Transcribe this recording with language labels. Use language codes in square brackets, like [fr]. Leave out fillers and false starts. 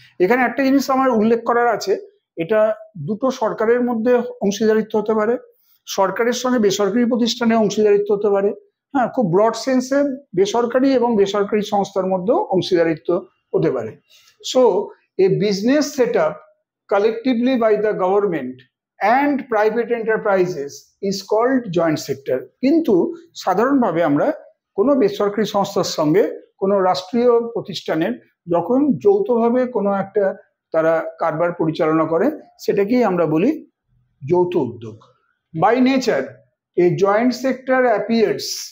[bn] এখানে একটা জিনিস আমার উল্লেখ করার আছে, এটা দুটো সরকারের মধ্যে অংশীদারিত্ব হতে পারে, সরকারের সঙ্গে বেসরকারি প্রতিষ্ঠানে অংশীদারিত্ব হতে পারে, হ্যাঁ, খুব ব্রড সেন্সে বেসরকারি এবং বেসরকারি সংস্থার মধ্যেও অংশীদারিত্ব হতে পারে। [en] So a business set up collectively by the government and private enterprises is called joint sector. [bn] কিন্তু সাধারণভাবে আমরা কোনো বেসরকারি সংস্থার সঙ্গে কোনো রাষ্ট্রীয় প্রতিষ্ঠানের যখন যৌথভাবে কোনো একটা তারা কারবার পরিচালনা করে সেটাকেই আমরা বলি যৌথ উদ্যোগ। [en] By nature, a joint sector appears